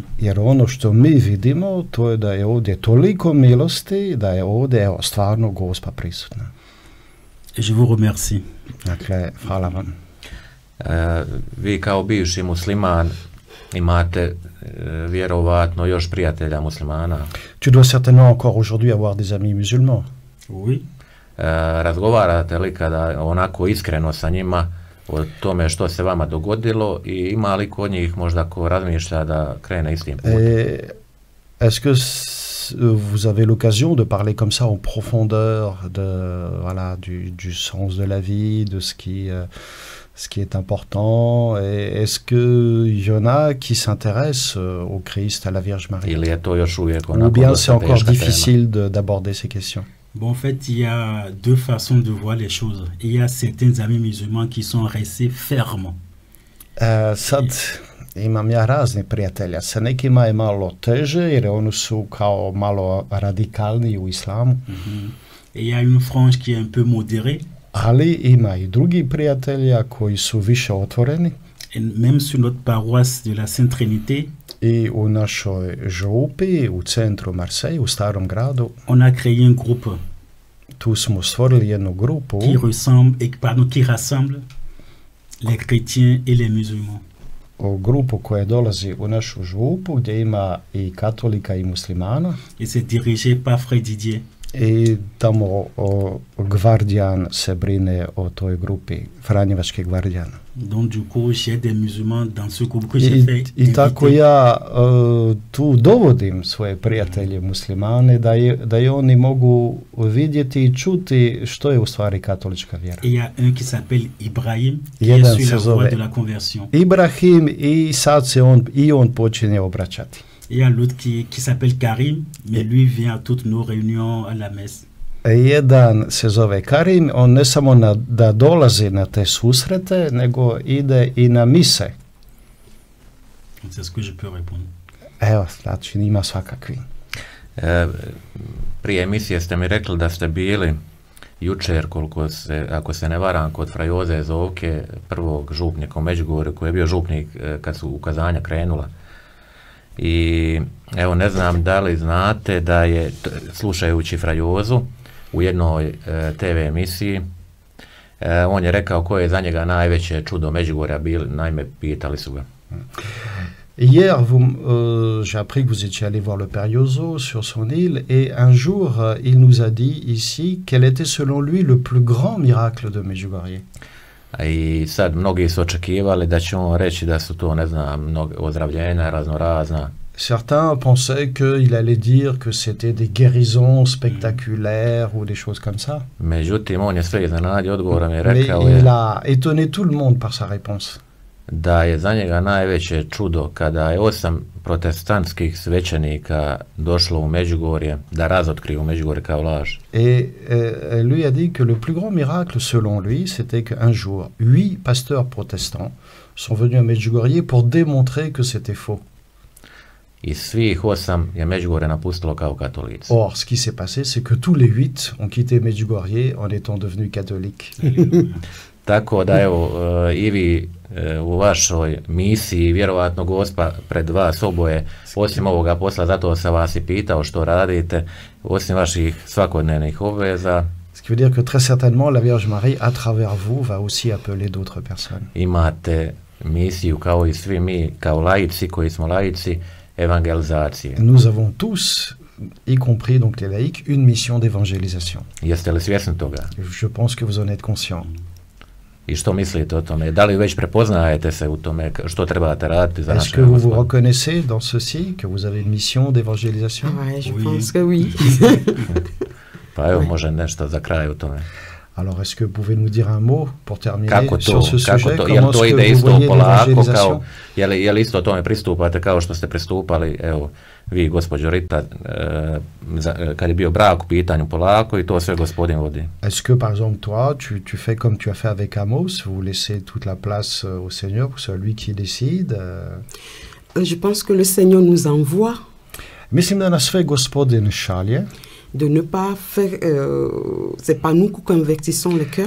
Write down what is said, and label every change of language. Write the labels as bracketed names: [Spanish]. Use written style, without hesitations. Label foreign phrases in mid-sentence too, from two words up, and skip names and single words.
[Croatian] Jer ono što mi vidimo, to je da je ovdje toliko milosti, da je ovdje stvarno Gospa prisutna. [French] Je vous remercie. [Croatian] Dakle, hvala vam. Vi kao bivši musliman imate vjerovatno još prijatelja muslimana. [French] Tu dois certainement encore aujourd'hui avoir des amis musulmans. Oui. [Croatian] Razgovarate li kada onako iskreno sa njima o tome što se vama dogodilo i ima li kod njih možda ko razmišlja da krene istim putem? [French] Est-ce que vous avez l'occasion de parler comme ça en profondeur du sens de la vie, de ce qui est important, et est-ce qu'il y en a qui s'intéressent au Christ, à la Vierge Marie? Ou bien c'est encore difficile d'aborder ces questions? Bon, en fait, il y a deux façons de voir les choses. Il y a certains amis musulmans qui sont restés fermes. [Croatian] Sad imam ja razne prijatelja. Sa nekima je malo teže jer oni su kao malo radikalni u islamu. [French] Et il y a une frange qui est un peu modérée. [Croatian] Ali ima i drugi prijatelja koji su više otvoreni. [French] Et même sur notre paroisse de la Sainte Trinité, [Croatian] i u našoj župi, u centru Marseille, u starom gradu, [French] on a créé un groupe. [Croatian] Tu smo stvorili jednu grupu [French] qui rassemble les chrétiens et les musulmans. [Croatian] grupu koja dolazi u našu župu gdje ima i katolika i muslimana. [French] Et c'est dirigé par Frère Didier. [Croatian] I tamo gvardijan se brine o toj grupi, Franjevački gvardijan. [French] Donc du coup, j'ai des musulmans dans ce groupe que j'ai fait. [Croatian] I tako ja tu dovodim svoje prijatelje muslimane da i oni mogu vidjeti i čuti što je u stvari katolička vjera. [French] Il y a un qui s'appelle Ibrahim, qui est sur la voie de la conversion. [Croatian] Ibrahim i sad se on počinje obraćati. [French] Il y a l'autre qui s'appelle Karim, mais lui vient à toutes nos réunions à la messe. [Croatian] Jedan se zove Karim, on ne samo da dolazi na te susrete, nego ide i na mise. [French] C'est ce que je peux répondre. [Croatian] Evo, znači ima svakakvi. Prije emisije ste mi rekli da ste bili jučer, ako se ne varam, kod fra Joze Zovke, prvog župnika u Međugorju, koji je bio župnik kad su ukazanja krenula. I evo, ne znam da li znate da je, slušajući fra Jozu u jednoj TV emisiji, on je rekao koje je za njega najveće čudo Međugorja bilo, naime pitali su ga. [French] Hier, j'ai appris que vous étiez allé voir le Père Yozo sur son île et un jour, il nous a dit ici quel était selon lui le plus grand miracle de Međugorje. [Croatian] I sad mnogi su očekivali da će on reći da su to, ne znam, ozdravljenja raznorazna. [French] Certains pensaient qu'il allait dire que c'était des guérisons spectaculaires ou des choses comme ça. [Croatian] Međutim, on je sve iznenadio odgovorom i [French] Mais [Croatian] rekao [French] il a étonné tout le monde par sa réponse. [Croatian] Da je za njega najveće čudo kada je 8 protestantskih svećenika došlo u Međugorje da razotkriju Međugorje kao laž. [French] Et lui a dit que le plus grand miracle selon lui, c'était qu'un jour, 8 pasteurs protestants sont venus à Medjugorje pour démontrer que c'était faux. [Croatian] I svih 8 je Međugorje napustilo kao katolici. [French] Or, ce qui s'est passé, c'est que tous les 8 ont quitté Medjugorje en étant devenus catholiques. [Croatian] Tako da evo, i vi u vašoj misiji, vjerovatno Gospa pred vas oboje, osim ovoga posla, zato sam vas i pitao što radite, osim vaših svakodnevnih obveza. [French] Ce qui veut dire que très certainement la Vierge Marie, à travers vous, va aussi appeler d'autres personnes. [Croatian] Imate misiju kao i svi mi, kao laici koji smo laici, evangelizacije. [French] Nous avons tous, y compris donc les laïcs, une mission d'évangélisation. [Croatian] Jeste li svjesni toga? [French] Je pense que vous en êtes conscient. [Croatian] I što mislite o tome? Da li već prepoznajete se u tome što trebate raditi za [French] Est-ce que vous vous reconnaissez dans ceci, que vous avez une mission d'évangélisation? Ouais, je pense que oui. [Croatian] Pa evo, može nešto za kraj u tome. [French] Alors, est-ce que vous pouvez nous dire un mot pour terminer [Croatian] Kako [French] sur ce sujet? [Croatian] Jel to ide isto polako, kao, jel isto tome pristupate kao što ste pristupali, evo, vi, gospođo Rita, kad je bio brak u pitanju polako i to sve gospodin vodi? [French] Est-ce que, par exemple, toi, tu fais comme tu as fait avec Amos, vous laissez toute la place au Seigneur, pour celui qui décide? Je pense que le Seigneur nous envoie. [Croatian] Mislim da nas sve gospodin šalje. [French] De ne pas faire, c'est pas nous qui convertissons le cœur.